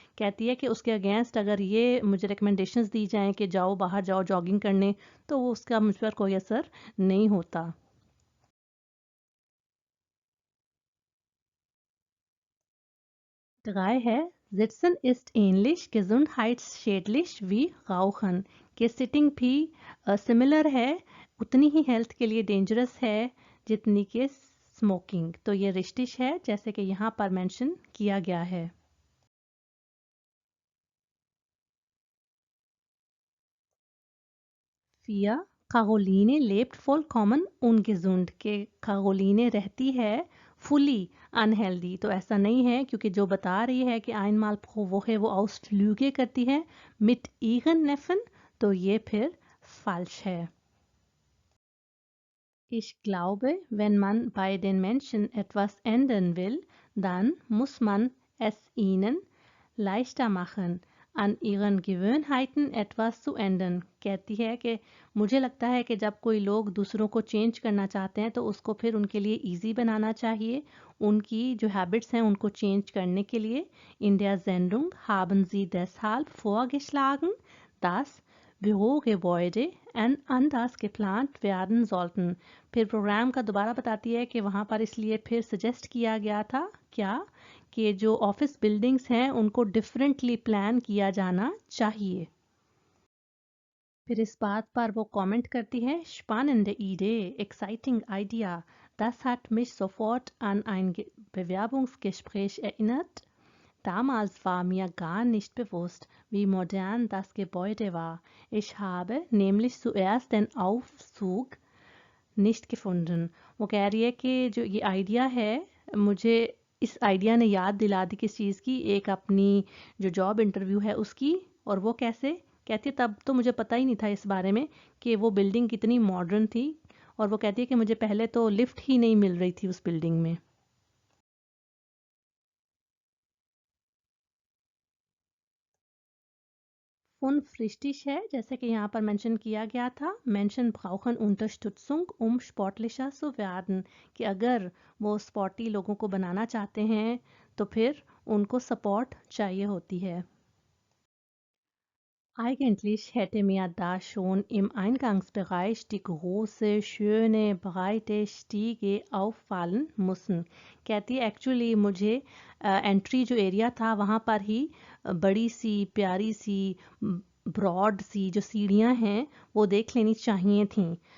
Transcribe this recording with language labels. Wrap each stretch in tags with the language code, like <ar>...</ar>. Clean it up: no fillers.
<hi>कहती है कि उसके अगेंस्ट अगर ये मुझे रिकमेंडेशंस दी जाएं कि जाओ बाहर जाओ जॉगिंग करने, तो वो उसका मुझ पर कोई असर नहीं होता.</hi> <de>3 है Sitzen ist ähnlich gesundheitsschädlich wie Rauchen.</de> <hi>कि सिटिंग भी सिमिलर है, उतनी ही हेल्थ के लिए डेंजरस है जितनी कि स्मोकिंग. तो ये रिश्तिश है जैसे कि यहाँ पर मेंशन किया गया है.</hi> <de>Vier, Caroline lebt vollkommen ungesund.</de> <hi>के Caroline रहती है फुली अनहेल्दी. तो ऐसा नहीं है, क्योंकि जो बता रही है कि</hi> <de>einmal pro Woche</de> <hi>वो Ausflüge करती है</hi> <de>mit ihren Neffen,</de> <hi>तो ये फिर falsch है.</hi> <de>Ich glaube, wenn man bei den Menschen etwas ändern will, dann muss man es ihnen leichter machen, an ihren Gewohnheiten etwas zu ändern.</de> <hi>कहती है कि मुझे लगता है कि जब कोई लोग दूसरों को चेंज करना चाहते हैं तो उसको फिर उनके लिए इजी बनाना चाहिए, उनकी जो हैबिट्स हैं उनको चेंज करने के लिए.</hi> <de>In der Sendung haben sie deshalb vorgeschlagen, dass Bürogebäude anders geplant werden sollten.</de> <hi>फिर प्रोग्राम का दोबारा बताती है कि वहाँ पर इसलिए फिर सजेस्ट किया गया था क्या, कि जो ऑफिस बिल्डिंग्स हैं उनको डिफरेंटली प्लान किया जाना चाहिए. फिर इस बात पर वो कमेंट करती है</hi> <de>spannende Idee,</de> <en>exciting idea.</en> <de>Das hat mich sofort an ein Bewerbungsgespräch erinnert. Damals war mir gar nicht bewusst, wie modern das Gebäude war. Ich habe nämlich zuerst den Aufzug nicht gefunden.</de> <hi>वो कह रही है कि जो ये idea है, मुझे इस आइडिया ने याद दिला दी किस चीज़ की, एक अपनी जो जॉब इंटरव्यू है उसकी. और वो कैसे? कहती है तब तो मुझे पता ही नहीं था इस बारे में कि वो बिल्डिंग कितनी मॉडर्न थी. और वो कहती है कि मुझे पहले तो लिफ्ट ही नहीं मिल रही थी उस बिल्डिंग में.</hi> <de>Fünf richtig</de> <hi>है, जैसे कि यहाँ पर मेंशन किया गया था.</hi> <de>Menschen brauchen Unterstützung, sportlicher zu werden.</de> <hi>कि अगर वो स्पॉटी लोगों को बनाना चाहते हैं तो फिर उनको सपोर्ट चाहिए होती है.</hi> <de>Eigentlich hätte mir da schon im Eingangsbereich die große, schöne, breite Stiege auffallen müssen.</de> <hi>कहती है एक्चुअली मुझे एंट्री जो एरिया था वहाँ पर ही बड़ी सी प्यारी सी ब्रॉड सी जो सीढ़ियाँ हैं वो देख लेनी चाहिए थीं.</hi>